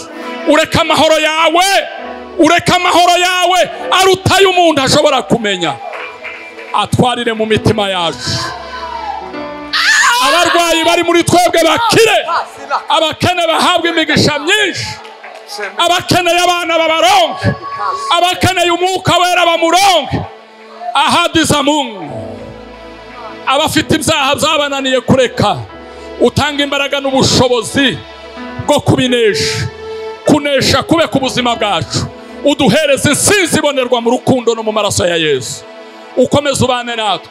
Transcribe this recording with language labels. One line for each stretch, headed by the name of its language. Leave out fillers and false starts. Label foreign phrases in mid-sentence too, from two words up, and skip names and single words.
Kinyarwanda: Ureka amahoro yawe, ureka amahoro yawe arutaye umuntu ashobora kumenya, atwarire mu mitima yacu. Abarwayi bari muri twebwe bakire, abakene bahabwa imigisha myinshi, abakeneye abana babaronke, abakeneye umwuka wera bamuronke.
Swahili: Ahadi za Mungu,
Kinyarwanda: abafite ibyaha byabananiye kureka, utanga imbaraga n'ubushobozi bwo kubinesha, kunesha kube ku buzima bwacu. Uduhereze insinzi ibonerwa mu rukundo no mu maraso ya Yesu. Ukomeze ubane natwe.